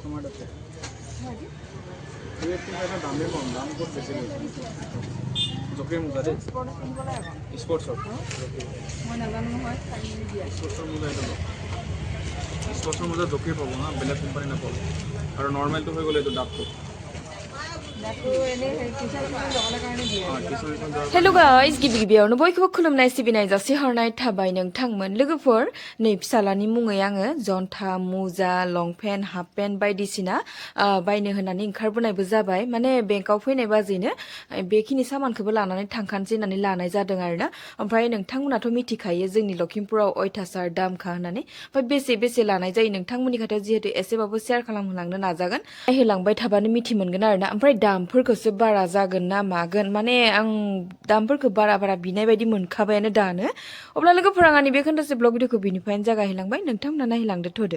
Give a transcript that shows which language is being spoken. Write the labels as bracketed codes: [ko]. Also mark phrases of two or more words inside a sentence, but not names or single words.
[as] তোমাৰ আছে 280 এটা দামে কম দাম ক'ত বেছি জকে মুজা দে স্পোর্টস মই নাজানো নহয় স্পোর্টসৰ মুজা এটা স্পোর্টসৰ মুজা জকে পাব না বেলেগ কোম্পানী নাপাব আৰু নৰ্মেলটো হৈ গ'লে এইটো দামটো [en] hello guys [brx] गिबि गिबियावनो बयखौबो खुलुमनाय सिबिनाय जासि हरनाय थाबाय नोंथांमोन लोगोफोर नै फिसालानि मुङै आङो जन्था मुजा [en] long pant half pant [brx] बायदिसिना बायनो होननानै ओंखारबोनायबो जाबाय माने बेंकाव फैनाय बाजैनो बेखिनि सामानखौबो लानानै थांखानोसै होननानै लानाय जादों आरोना ओमफ्राय नोंथांमोनाथ' मिथिखायो जोंनि लखिमपुराव अयथासार दामखा होननानै ओमफ्राय बेसे लानाय जायो नोंथांमोननि खाथियाव जिहेतु एसेबाबो शेयार खालामहोलांनो नाजागोन होलांबाय थाबानो मिथि मोनगोन आरोना ओमफ्राय दामफोरखौसो बारा जागोन ना मागोन माने आं दामफोरखौ बारा बिनाय बायदि मोनखाबायानो दानो अब्ला लोगोफोरा आंनि बे खोन्थासे ब्लग भिडिअखौ बिनिफ्रायनो जागायलांबाय नोंथांमोना नायलांदो थोदो